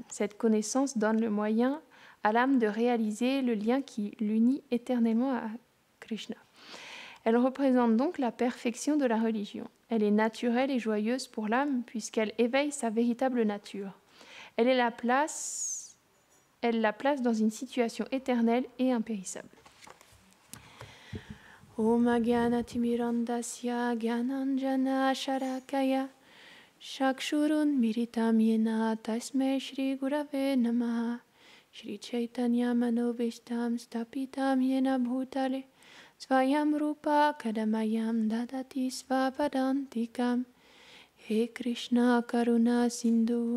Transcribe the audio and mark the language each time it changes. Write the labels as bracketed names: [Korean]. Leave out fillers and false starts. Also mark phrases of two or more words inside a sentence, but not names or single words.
[French] Cette connaissance donne le moyen à l'âme de réaliser le lien qui l'unit éternellement à Krishna. Elle représente donc la perfection de la religion. Elle est naturelle et joyeuse pour l'âme puisqu'elle éveille sa véritable nature. Elle la place dans une situation éternelle et impérissable. [Sanskrit] ॐ अज्ञानतिमिरान्धस्य ज्ञानाञ्जन शलाकया चक्षुरुन् मीलितं येन तस्मै श्री गुरवे नमः श्री चैतन्य मनोऽभीष्टं स्थापितं येन भूतले स्वयं रूपः कदामह्यं ददाति स्वपदान्तिकम् हे कृष्ण करुणा सिन्धु